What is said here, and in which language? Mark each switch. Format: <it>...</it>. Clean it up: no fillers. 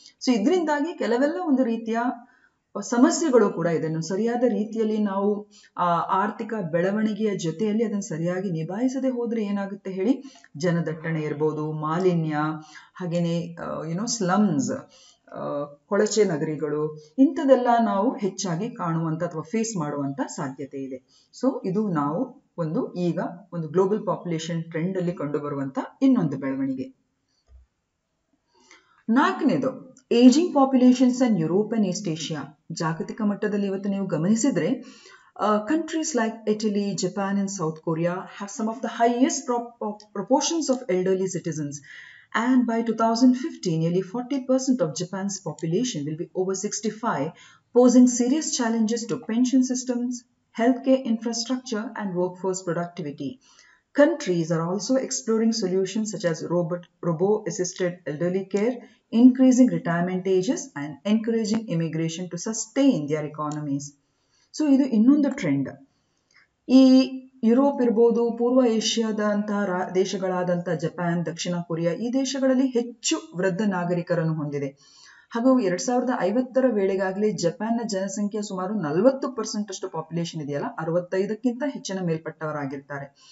<kn>So ಇದರಿಂದಾಗಿ ಕೆಲವೆಲ್ಲ ಒಂದು ರೀತಿಯ ಸಮಸ್ಯೆಗಳು ಕೂಡ ಇದನ್ನು ಸರಿಯಾದ ರೀತಿಯಲ್ಲಿ ನಾವು ಆರ್ಥಿಕ ಬೆಳವಣಿಗೆಯ ಜೊತೆಯಲ್ಲಿ ಅದನ್ನು ಸರಿಯಾಗಿ ನಿಭಾಯಿಸದೆ ಹೋದ್ರೆ ಏನಾಗುತ್ತೆ ಹೇಳಿ, ಜನದಟ್ಟಣೆ ಇರ್ಬೋದು, ಮಾಲಿನ್ಯ, ಹಾಗೇನೆ ಸ್ಲಮ್ಸ್, ಕೊಳಚೆ ನಗರಿಗಳು, ಇಂಥದೆಲ್ಲ ನಾವು ಹೆಚ್ಚಾಗಿ ಕಾಣುವಂತ ಅಥವಾ ಫೇಸ್ ಮಾಡುವಂತ ಸಾಧ್ಯತೆ ಇದೆ. ಸೊ ಇದು ನಾವು ಈಗ ಒಂದು ಗ್ಲೋಬಲ್ ಪಾಪ್ಯುಲೇಷನ್ ಟ್ರೆಂಡ್ ಅಲ್ಲಿ ಕಂಡು ಬರುವಂತ ಇನ್ನೊಂದು ಬೆಳವಣಿಗೆ. ನಾಲ್ಕನೇದು</kn> <en>Ageing populations and Europe and East Asia.</en> <kn>ಜಾಗತಿಕ ಮಟ್ಟದಲ್ಲಿ ಇವತ್ತು ನೀವು ಗಮನಿಸಿದ್ರೆ</kn> <en>countries like Italy, Japan and South Korea have some of the highest proportions of elderly citizens. And by 2050, nearly 40% of Japan's population will be over 65, posing serious challenges to pension systems, healthcare infrastructure, and workforce productivity. Countries are also exploring solutions such as robo-assisted elderly care, increasing retirement ages, and encouraging immigration to sustain their economies.</en> <kn>So ಇದು ಇನ್ನೊಂದು trend. ಈ Europe ಇರ್ಬೋದು, ಪೂರ್ವ ಏಷ್ಯಾದಂತಹ ದೇಶಗಳಾದಂತಹ Japan, ದಕ್ಷಿಣ Korea, ಈ ದೇಶಗಳಲ್ಲಿ ಹೆಚ್ಚು ವೃದ್ಧ ನಾಗರಿಕರನ್ನು ಹೊಂದಿದೆ. ಹಾಗೂ 2050 ವೇಳೆಗಾಗಲೇ ಜಪಾನ್ನ ಜನಸಂಖ್ಯೆ ಸುಮಾರು 40% ಅಷ್ಟು ಪಾಪ್ಯುಲೇಷನ್ ಇದೆಯಲ್ಲ, 65ಕ್ಕಿಂತ ಹೆಚ್ಚಿನ ಮೇಲ್ಪಟ್ಟವರಾಗಿರ್ತಾರೆ.</kn>